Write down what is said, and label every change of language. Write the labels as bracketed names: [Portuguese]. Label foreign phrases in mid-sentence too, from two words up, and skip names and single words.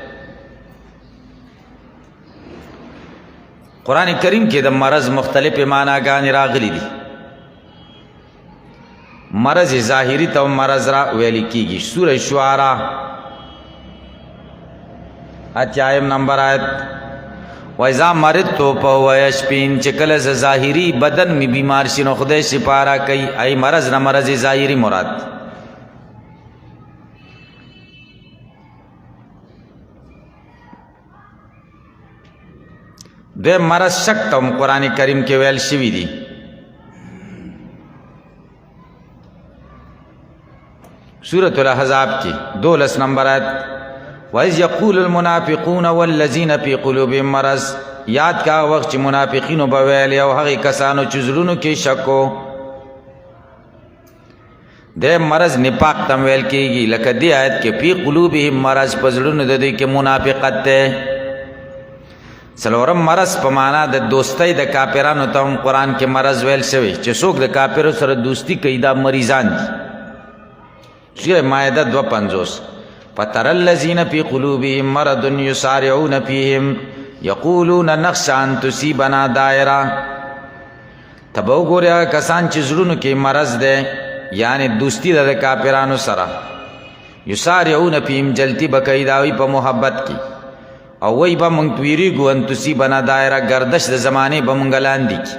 [Pashto] قرآن کریم کې د مرض مختلف معناګانې راغلي دي. مرض ظاهری ته مرض را ویل کېږي. [Arabic] سوره شعراء 8 [Pashto] نمبر آیت [Arabic] وَإِذَا مَرِضْتُ فَهُوَ يَشْفِينِ، [Pashto] چې کله ز ظاهری بدن می بیمار شي نو خدای شفا را کوي. ای مرض نه مرض ظاهری مراد. د مرض شک ته قرآن کریم کې ویل شوي دي. [Arabic] سورة الاحزاب [Pashto] کې 12 نمبر آیت [Arabic] وَإِذْ يَقُولُ الْمُنَافِقُونَ وَالَّذِينَ فِي قُلُوبِهِم مَرَضٌ، [Pashto] یاد کا وخت چې منافقینو به ویل او هغې کسانو چې زړونو کې شک و. د مرض نفاق تم ویل کېږي، لکه دې آیت کې [Arabic] فی قلوبهم مرض، [Pashto] په زړونو د دوی کې منافقت دی. څلورم مرض په معنا د دوستۍ د کافرانو ته هم قرآن کې مرض ویل شوی چې څوک د کافرو سره دوستی کوي دا مریضان دي. [Arabic] سورة مائده 2:50 فَتَرَى الَّذِينَ فِي قُلُوبِهِم مَرَضٌ يُسَارِعُونَ فِيهِمْ يَقُولُونَ نَخْشَىٰ أَن تُصِيبَنَا دَائِرَةٌ. [Pashto] ته به وګورې کسان چې زړونو کې مرض دی، یعنی دوستی ده د کافرانو سره. [Arabic] یسارعون فیهم، [Pashto] جلتی به کوي د هغوی په محبت کې، او وایي به موږ ویریږو [Arabic] ان تصیبنا دایره، [Pashto] گردش د زمانې به موږ لاندې کړي.